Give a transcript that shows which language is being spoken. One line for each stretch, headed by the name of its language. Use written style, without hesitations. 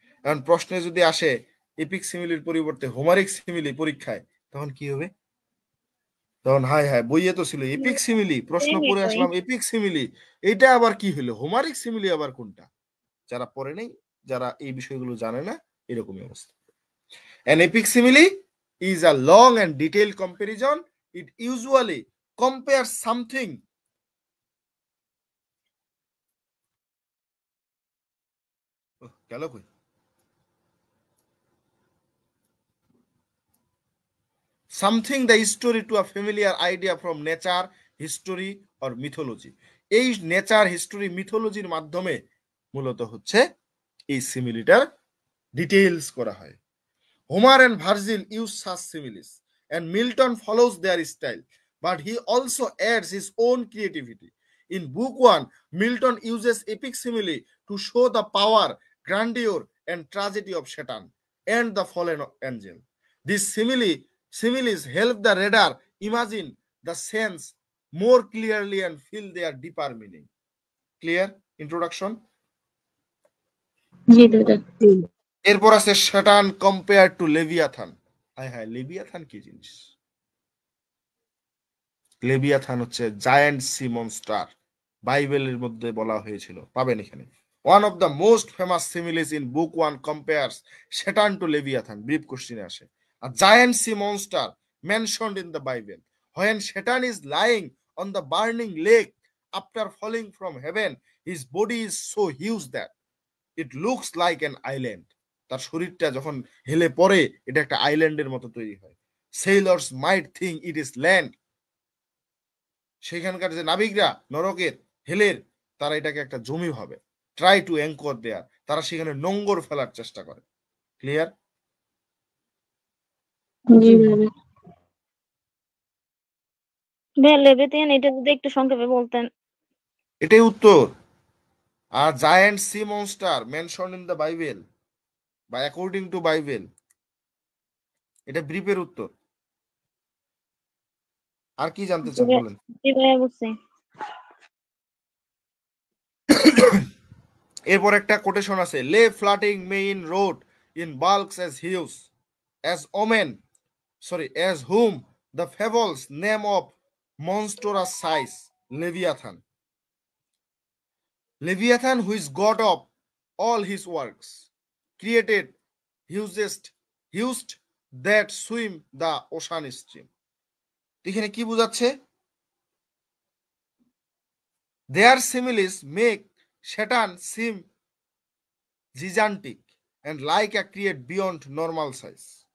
Bangla: এখন প্রশ্নে যদি আসে এপিক সিমিলির পরিবর্তে হোমারিক সিমিলি পরীক্ষায়, তখন কি হবে? তখন হায় হায় বইয়ে তো ছিল এপিক সিমিলি, প্রশ্ন পড়ে আসলাম এপিক সিমিলি, এটা আবার কি হলো, হোমারিক সিমিলি আবার কোনটা? যারা পড়ে নেই, যারা এই বিষয়গুলো জানে না, এরকমই অবস্থা।
English: An epic simile is a long and detailed comparison. It usually compares something
Bangla: গেল কই,
English: something the history to a familiar idea from nature, history or mythology.
Bangla: এই নেচার, হিস্টোরি, মিথোলজির মাধ্যমে মূলত হচ্ছে এই সিমিলিটার ডিটেইলস করা হয়।
English: Homer and Virgil use such similes, and Milton follows their style, but he also adds his own creativity. In Book 1, Milton uses epic simile to show the power, grandeur, and tragedy of Satan. and the fallen angel. These similes help the reader imagine the sense more clearly and feel their deeper meaning. Clear introduction?
Bangla: জি দাদা। এরপর আছে শয়তান
English: compare to
Bangla: Leviathan. Hi hi, Leviathan কি জিনিস? Leviathan হচ্ছে giant C monster, বাইবেলের মধ্যে বলা হয়েছিল, পাবেন এখানে।
English: One of the most famous similes in book 1 compares শয়তান to Leviathan.
Bangla: ব্রিফ কোশ্চেনে আসে,
English: A giant sea monster mentioned in the Bible. When Satan is lying on the burning lake after falling from heaven, his body is so huge that it looks like an island.
Bangla: তার শরীরটা যখন হেলে পড়ে এটা একটা আইল্যান্ডের মতো তৈরি হয়।
English: Sailors might think it is land.
Bangla: সেখানকার যে নাবিকরা নরকের হেলের, তারা এটাকে একটা জমি ভাবে।
English: try to anchor there,
Bangla: তারা সেখানে নোঙ্গর ফেলার চেষ্টা করে।
English: Clear?
Bangla: জি দাদা। ভাইয়া লেভিয়াথান এটা যদি একটু সংক্ষেপে বলতেন। এটাই উত্তর।
English: আর giant sea monster mention in the Bible বা according to Bible,
Bangla: এটা ব্রিফের উত্তর। আর কি জানতে চান বলেন? জি ভাইয়া বুঝছি। এরপর একটা কোটেশন আছে,
English: Lay floating main road in bulks as huge as omen as whom the fables name of monstrous size Leviathan. Leviathan, who is god of all his works, created hugest that swim the ocean stream.
Bangla: এখানে কি বোঝাচ্ছে?
English: Their similes make Satan seem gigantic and like a creature beyond normal size.